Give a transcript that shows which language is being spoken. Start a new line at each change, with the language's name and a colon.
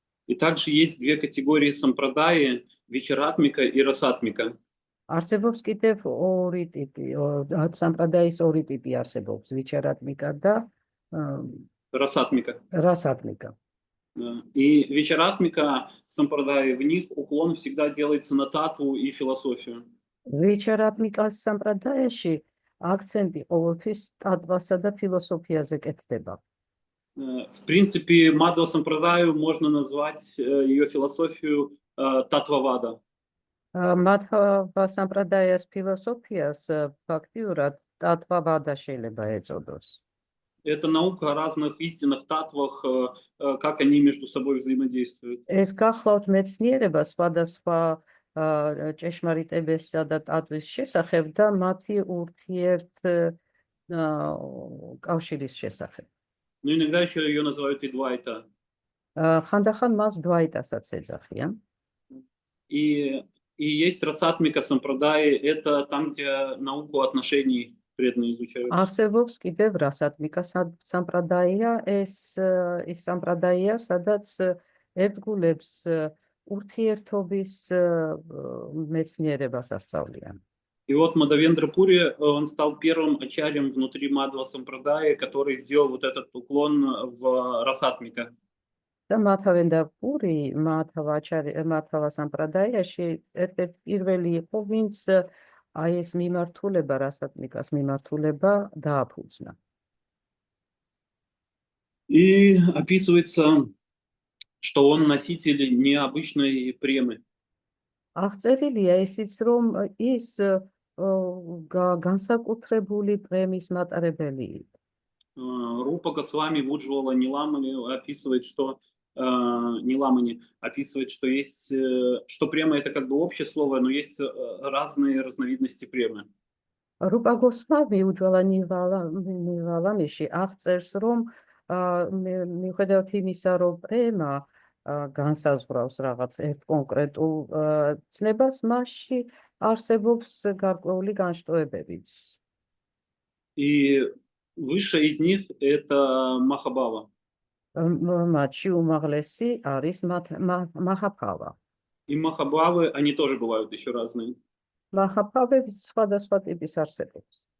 Russian: И также есть две категории сампрадаи — вечаратмика и расатмика.
Georgian: არსებობს კიდევ ორი ტიპი, სამპრადაის ორი ტიპი არსებობს, ვიჩარატმიკა და расатмика.
Russian: И вечаратмика сампрадаи, в них уклон всегда делается на татву и философию.
Georgian: ვიჩარატმიკას სამპრადაიაში акценти ყოველთვის ტატვასა და ფილოსოფიაზე კეთდება.
Russian: В принципе, Мадхава Сампрадаю можно назвать ее философию татвавада.
Georgian: Мадхава Сампрадаяс философиас фактиурат татвавада შეიძლება ეწოდოს.
Russian: Это наука о разных истинных татвах, как они между собой взаимодействуют.
Georgian: ეს გახლავთ მეცნიერება სხვადასხვა ჭეშმარიტებისა და ტატვის შესახებ და მათი ურთიერთ კავშირის შესახებ.
Russian: Ну, иногда еще ее называют и двайта.
Georgian: ხანდახან მას двайтаსაც ეძახიან.
Russian: И есть расатмика сампрадаи, это там, где науку отношений преданные изучают.
Georgian: არსებობს კიდევ რასატმიკა სამპრადაია, ეს ის სამპრადაია, სადაც ერთგულებს ურთიერთობის მეცნიერებას ასწავლიან.
Russian: И вот Мадавендра Пури, он стал первым ачарьем внутри Мадхава Сампрадаи, который сделал вот этот уклон в расатмика.
Georgian: და მადჰავენდრა პური მადჰავა სამპრადაიაში ერთ-ერთი პირველი იყო, ვინც აი ეს მიმართულება, რასატმიკას მიმართულება დააფუძნა.
Russian: И описывается, что он носитель необычной премы.
Georgian: აღწერილია ისიც, რომ ის განსაკუთრებული პრემის მატარებელი იყო.
Russian: Рупа Госвами Вуджвала Ниламани описывает, что Ниламани описывает, что есть, что према — это как бы общее слово, но есть разные разновидности премы.
Georgian: Рупа Госвами Вуджвала Ниламиში აღწერს, რომ მიუხედავად იმისა, რომ პრემა განსაზღვრავს რაღაც ერთ კონკრეტულ ცნებას, მასში არსებობს გარკვეული განშტოებებიც.
Russian: И высшая из них — это Махабхава.
Georgian: Მათში უმაღლესი არის მაჰაბჰავა.
Russian: И Махабхавы, они тоже бывают еще разные.
Georgian: მაჰაბჰავები სხვადასხვა ტიპის არსებობს.